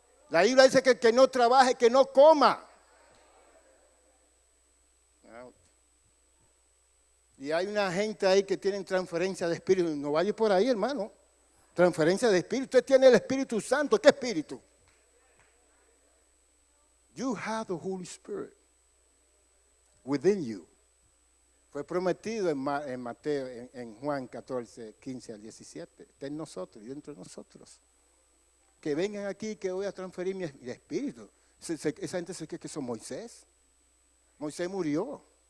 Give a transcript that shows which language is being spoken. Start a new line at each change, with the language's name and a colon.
Spanish: La Biblia dice que el que no trabaje, que no coma. Y hay una gente ahí que tienen transferencia de espíritu. No vaya por ahí, hermano. Transferencia de espíritu. Usted tiene el Espíritu Santo. ¿Qué espíritu?
English: You have the Holy Spirit within you.
Spanish: Fue prometido en Mateo, en Juan 14, 15 al 17. Está en nosotros y dentro de nosotros. Que vengan aquí que voy a transferir mi espíritu. Esa gente se cree que son Moisés. Moisés murió.